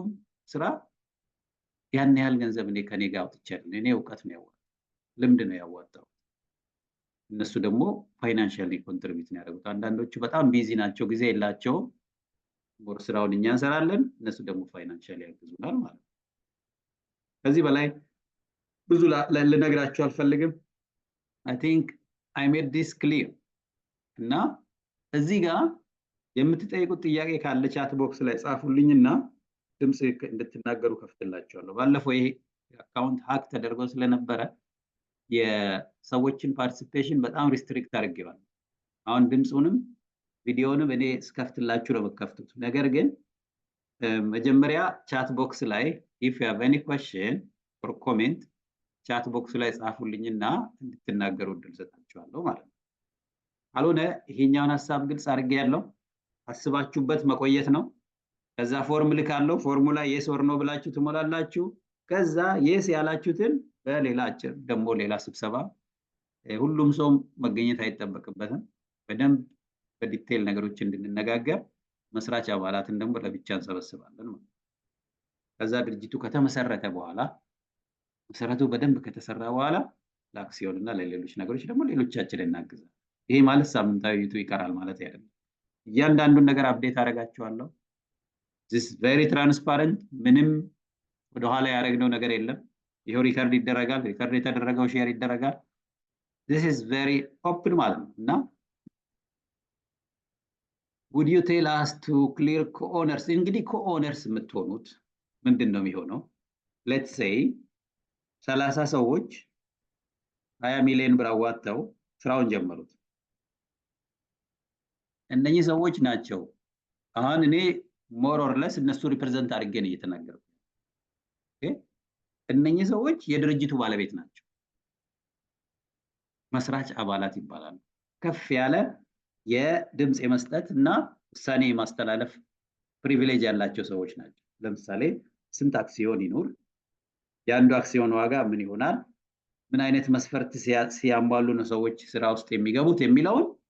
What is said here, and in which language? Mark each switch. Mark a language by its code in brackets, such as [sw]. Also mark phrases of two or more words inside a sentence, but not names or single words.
[am] ስራ ያን ያህል ገንዘብ እኔ ከኔ ጋር አውጥቻለሁ። እኔ እውቀት ነው ያወጣው፣ ልምድ ነው ያወጣው። እነሱ ደግሞ ፋይናንሻሊ ኮንትሪቢዩት ነው ያደረጉት። አንዳንዶቹ በጣም ቢዚ ናቸው፣ ጊዜ የላቸውም። ወር ስራውን እኛ እንሰራለን፣ እነሱ ደግሞ ፋይናንሻሊ ያግዙናል ማለት ነው። ከዚህ በላይ ብዙ ልነግራችሁ አልፈልግም። [en] I think I made this clear። [am] እና እዚህ ጋር የምትጠይቁት ጥያቄ ካለ ቻት ቦክስ ላይ ጻፉልኝና ድምጽ እንድትናገሩ ከፍትላችኋለሁ። ባለፈው ይሄ አካውንት ሃክ ተደርጎ ስለነበረ የሰዎችን ፓርቲሲፔሽን በጣም ሪስትሪክት አድርጌዋለሁ። አሁን ድምጹንም ቪዲዮንም እኔ እስከፍትላችሁ ነው የምከፍቱት። ነገር ግን መጀመሪያ ቻት ቦክስ ላይ [en] if you have any question or comment [am] ቻት ቦክስ ላይ ጻፉልኝና እንድትናገሩ እድል ሰጣችኋለሁ ማለት ነው። ካልሆነ ይሄኛውን ሐሳብ ግልጽ አድርጌ ያለው አስባችሁበት መቆየት ነው። ከዛ ፎርም ልካለሁ። ፎርሙላ [en] yes or no [am] ብላችሁ ትሞላላችሁ። ከዛ የስ ያላችሁትን በሌላ አጭር ደግሞ ሌላ ስብሰባ ሁሉም ሰው መገኘት አይጠበቅበትም። በደንብ በዲቴል ነገሮች እንድንነጋገር መስራች አባላትን ደግሞ ለብቻ እንሰበስባለን ማለት ነው። ከዛ ድርጅቱ ከተመሰረተ በኋላ መሰረቱ በደንብ ከተሰራ በኋላ ለአክሲዮን እና ለሌሎች ነገሮች ደግሞ ሌሎቻችን እናግዛለን። ይሄ ማለት ሳምንታዊ ዩቱ ይቀራል ማለት አይደለም። እያንዳንዱን ነገር አፕዴት አደርጋችኋለሁ። [en] this is very transparent። [am] ምንም ወደኋላ ያደረግነው ነገር የለም። ይሄው ሪከርድ ይደረጋል። ሪከርድ የተደረገው ሼር ይደረጋል። [en] this is very open [am] ማለት ነው። እና [en] would you tell us to clear co-owners? [am] እንግዲህ co-owners የምትሆኑት ምንድን ነው የሚሆነው? [en] let's say [am] 30 ሰዎች 20 ሚሊዮን ብር አዋጥተው ስራውን ጀመሩት። እነኚህ ሰዎች ናቸው አሁን እኔ [en] more or less [am] እነሱ ሪፕሬዘንት አድርጌ ነው እየተናገርኩ። እነኚህ ሰዎች የድርጅቱ ባለቤት ናቸው፣ መስራች አባላት ይባላሉ። ከፍ ያለ የድምጽ የመስጠት እና ውሳኔ የማስተላለፍ ፕሪቪሌጅ ያላቸው ሰዎች ናቸው። ለምሳሌ ስንት አክሲዮን ይኑር፣ የአንዱ አክሲዮን ዋጋ ምን ይሆናል፣ ምን አይነት መስፈርት ሲያሟሉ ነው ሰዎች ስራ ውስጥ የሚገቡት የሚለውን